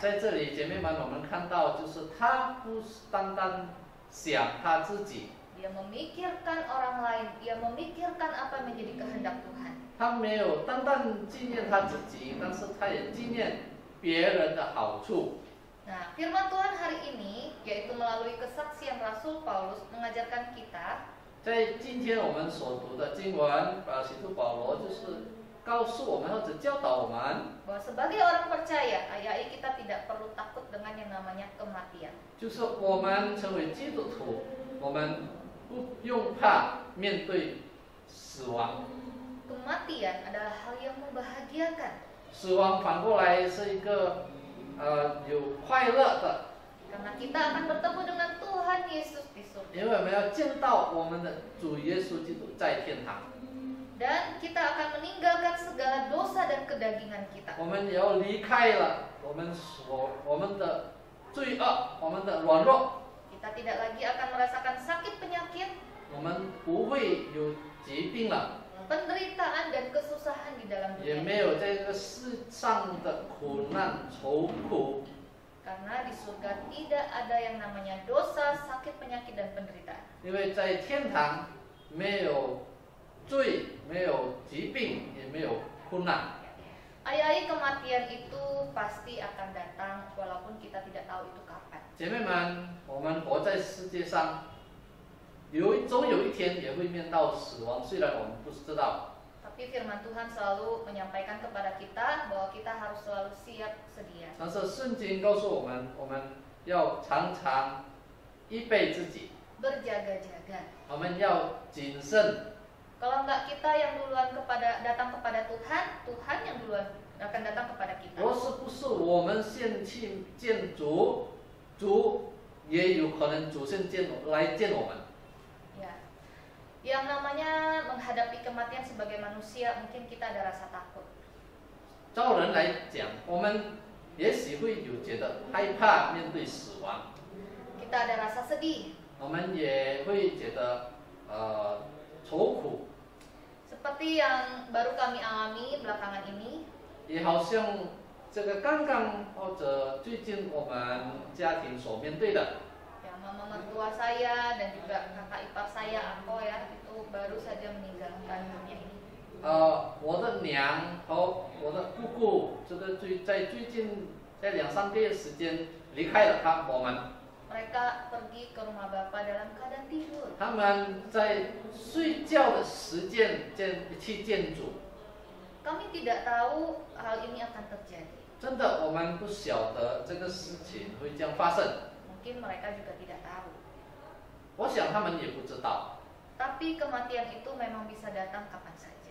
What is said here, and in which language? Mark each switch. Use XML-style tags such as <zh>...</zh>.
<zh>在这里，姐妹们，我们看到就是他不是单单想他自己，</zh> <id>Dia memikirkan orang lain, dia memikirkan apa yang menjadi kehendak Tuhan.</id> <zh>他没有单单纪念他自己，但是他也纪念别人的好处。</zh> <id>Nah, firman Tuhan hari ini, yaitu melalui kesaksian Rasul Paulus mengajarkan kita</id> <zh>在今天我们所读的经文，使徒保罗就是告诉我们或者教导我们，</zh> <id>bahwa sebagai orang percaya, ayai kita tidak perlu takut dengan yang namanya kematian.</id> <zh>就是我们成为基督徒，我们不用怕面对死亡。</zh> <id>Kematian adalah hal yang membahagiakan.</id> <zh>死亡反过来是一个有快乐的，</zh> <id>Karena kita akan bertemu dengan Tuhan Yesus di surga.</id> <zh>因为我们要见到我们的主耶稣基督在天堂，</zh> <id>Dan kita akan meninggalkan segala dosa dan kedagingan kita.</id> <zh>我们也要离开了我们的罪恶，我们的软弱，</zh> <id>Kita tidak lagi akan merasakan sakit penyakit,</id> <zh>我们不会有疾病了，</zh> <id>penderitaan dan kesusahan di dalam</id> <zh>也</zh> <id>dunia</id> <zh>没</zh> <id>ini.</id> <zh>有这个世上的苦难愁苦，</zh> <id>Karena di surga tidak ada yang namanya dosa, sakit penyakit dan penderitaan.</id> <zh>因为在天堂没有罪，没有疾病，也没有苦难。</zh> <id>Ayai kematian itu pasti akan datang walaupun kita tidak tahu itu kapan.</id> <zh>姐妹们，我们活在世界上，总有一天也会面到死亡，虽然我们不知道。</zh> <id>Tapi firman Tuhan selalu menyampaikan kepada kita bahwa kita harus selalu siap sedia.</id> <zh>但是圣经告诉我们，我们要常常预备自己，</zh> <id>Berjaga-jaga.</id> <zh>我们要谨慎。</zh> <id>Kalau enggak kita yang duluan datang kepada Tuhan, Tuhan yang duluan akan datang kepada kita.</id> <zh>若是不是我们先去见主，主也有可能主先来见我们。</zh> <id>Ya. Yang namanya menghadapi kematian sebagai manusia, mungkin kita ada rasa takut.</id> <zh>照人来讲，我们也许会有觉得害怕面对死亡，</zh> <id>Kita ada rasa sedih.</id> <zh>我们也会觉得愁苦。</zh> <id>Seperti yang baru kami alami belakangan ini,</id> <zh>也好像这个刚刚或者最近我们家庭所面对的，</zh> <id>ya mama mertua saya dan juga kakak ipar saya, aku ya, itu baru saja meninggalkan dunia ini.</id> <zh>我的娘和我的姑姑，这个在最近在2-3个月时间离开了我们，</zh> <id>Mereka pergi ke rumah Bapa dalam keadaan tidur.</id> <zh>他们在睡觉的时间去见主。</zh> <id>Kami tidak tahu hal ini akan terjadi.</id> <zh>真的，我们不晓得这个事情会这样发生。</zh> <id>Mungkin mereka juga tidak tahu.</id> <zh>我想他们也不知道。</zh> <id>Tapi kematian itu memang bisa datang kapan saja.</id>